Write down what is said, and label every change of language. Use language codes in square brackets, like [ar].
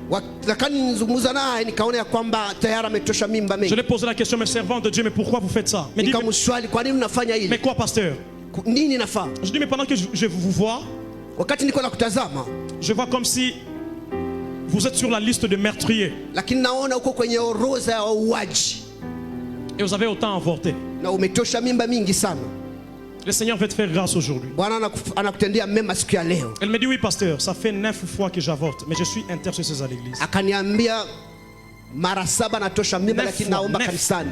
[sw] Wakati nizungumza naye nikaona ya kwamba tayari ametosha mimba [fr] Je [sw] mingi. [fr] lui ai posé la question, mes servants de Dieu, mais pourquoi vous faites ça? Mais, [sw] Nikamswali, kwa nini unafanya [fr] mais [sw] hili? [fr] quoi, pasteur? [sw] Nini nafaa? [fr] Je dis, mais pendant que je vous vois, [sw] Wakati niko na kutazama, [fr] je vois comme si vous êtes sur la liste de meurtriers [sw] lakini naona uko kwenye orodha ya wauaji [fr] et vous avez autant avorté. [sw] na umetosha mimba mingi sana. [fr] Le Seigneur veut te faire grâce aujourd'hui. [sw] Bwana anakutendea mema siku ya leo. [fr] Elle me dit, oui, pasteur, ça fait 9 fois que j'avorte, mais je suis intercesseuse à l'église. [sw] Akaniambia mara 7 natosha mimba, lakini naomba kanisani